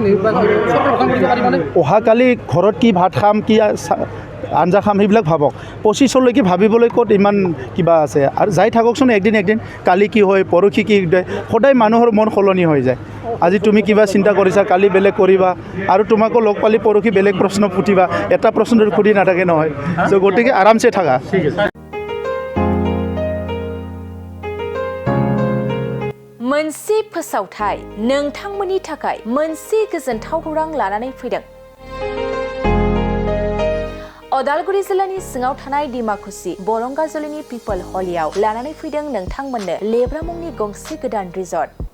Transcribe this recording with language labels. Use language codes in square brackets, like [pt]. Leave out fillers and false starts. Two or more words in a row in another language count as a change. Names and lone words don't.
[as] অহাকালি ঘৰত কি ভাত খাম কি আঞ্জা খাম সেইবিলাক ভাবক 25লৈকে ভাবিবলৈ ক'ত ইমান কিবা আছে আৰু যাই থাককচোন একদিন কালি কি হয় পৰহি কি হয় সদায় মানুহৰ মন সলনি হৈ যায় আজি তুমি কিবা চিন্তা কৰিছা কালি বেলেগ কৰিবা আৰু তোমাকো লগ পালি পৰহি বেলেগ প্ৰশ্ন ফুটিবা এটা প্ৰশ্নটো সুধি নাথাকে নহয় চ' গতিকে আৰামছে থাকা [brx] मोनसे फोसावथाय नोंथांमोननि थाखाय मोनसे गोजोनथाव खौरां लानानै फैदों अदालगुरि जिल्लानि सिङाव थानाय डिमाकुसि बरंगाजुलिनि पिपल हलियाव लानानै फैदों नोंथांमोननो लेब्रा मुंनि गंसे गोदान रिजर्ट